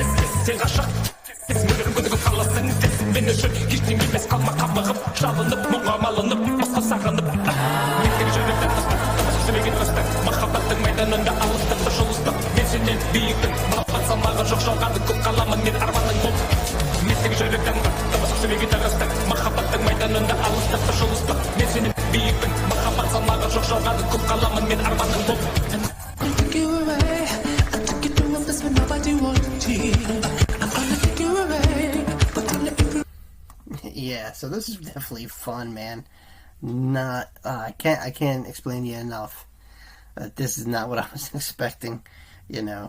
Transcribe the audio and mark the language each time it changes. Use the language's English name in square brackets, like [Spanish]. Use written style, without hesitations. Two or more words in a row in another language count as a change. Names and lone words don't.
[Kazakh] сен ғашық мөлірім күдігіп қаласың мен үшін ештеңе емес қалма қабығып жалынып мұңға малынып басқа сағынып мендегі жүректен тастап сөйлеген тастап махаббаттың майданында алыстық бір жұлыстық мен сенен биікпін махаббат салмағы жоқ жалғанды көп қаламын мен арманың болып мендегі жүректен тастап сөйлеген тастап махаббаттың майданында алыстық бір жұлыстық мен сенен биікпін махаббат салмағы жоқ жалғанды көп қаламын мен арманың болып [English] Yeah, so this is definitely fun, man. Not, I can't explain to you enough that this is not what I was expecting, you know.